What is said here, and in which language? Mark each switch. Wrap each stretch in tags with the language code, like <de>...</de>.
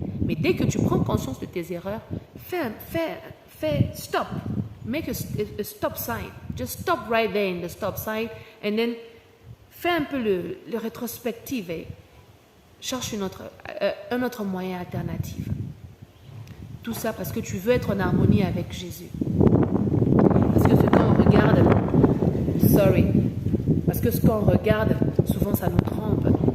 <fr>Mais dès que tu prends conscience de tes erreurs, fais stop.</fr> <en>Make a stop sign. Just stop right there in the stop sign.</en> <fr>And then, fais un peu le rétrospective et cherche un autre moyen alternatif. Tout ça parce que tu veux être en harmonie avec Jésus. Parce que ce qu'on regarde, parce que ce qu'on regarde, souvent ça nous trompe.</fr>